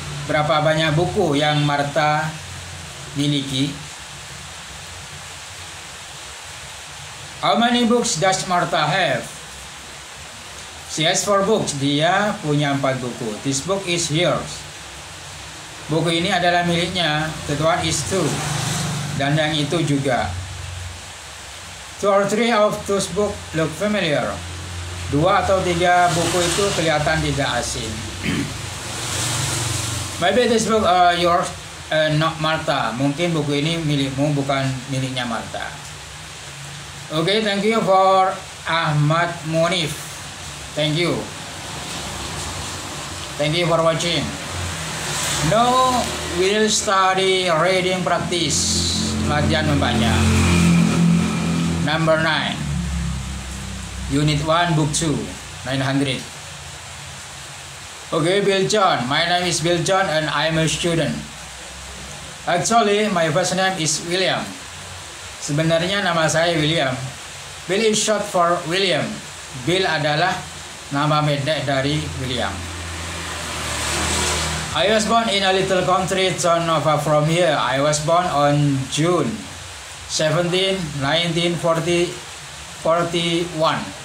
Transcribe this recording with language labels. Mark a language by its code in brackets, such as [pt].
[id] Berapa banyak buku yang Martha miliki? [en] How many books does Martha have? She has 4 books. [id] Dia punya 4 buku. [en] This book is yours. [id] Buku ini adalah miliknya. [en] That one is too. [id] Dan yang itu juga. [en] 2 or 3 of those books look familiar. [id] 2 atau 3 buku itu kelihatan tidak asing. [en] Maybe this book yours, not Martha. [id] Mungkin buku ini milikmu, bukan miliknya Martha. [en] Okay, thank you for Ahmad Munif. Thank you. Thank you for watching. Now we'll study reading practice. [id] Latihan membaca. [en] Number 9. Unit 1, Book 2, 900. Okay, Bill John. My name is Bill John and I'm a student. Actually, my first name is William. [id] Sebenarnya nama saya William. [en] Bill is short for William. [id] Bill adalah nama pendek dari William. [en] I was born in a little country town from here. I was born on June 17, 1941. 1941.